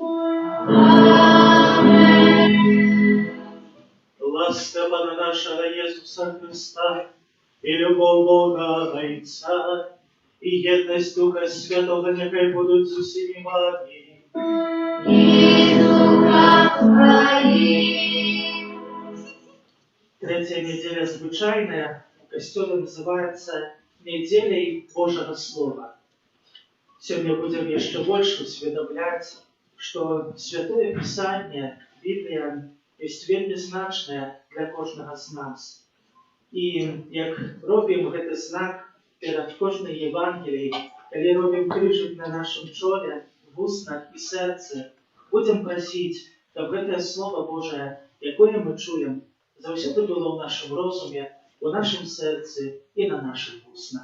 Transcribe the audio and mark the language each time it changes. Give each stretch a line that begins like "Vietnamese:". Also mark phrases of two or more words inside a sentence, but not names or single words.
Russian: Ласка Пана нашего Иисуса Христа и любовь Бога Отца и едность Духа Святого нехай будут
Ukrainian: с усіми вами.
Russian: И Духа Твоим. Третья неделя звучайная в Костеле называется «Неделей Божьего Слова». Сегодня будем еще больше усведомлять, что Святое Писание, Библия,
Belarusian: ёсць вельмі значная для кожнага з нас. І як робім гэты знак перад кожнай Євангеліяй, калі робім крыжык на нашым чоле, вуснах і сэрцы, будзем прасіць, каб гэтае Слово Божае, якое мы чуем, заўсёды было ў нашым розуме, у нашым сэрцы і на нашых вуснах.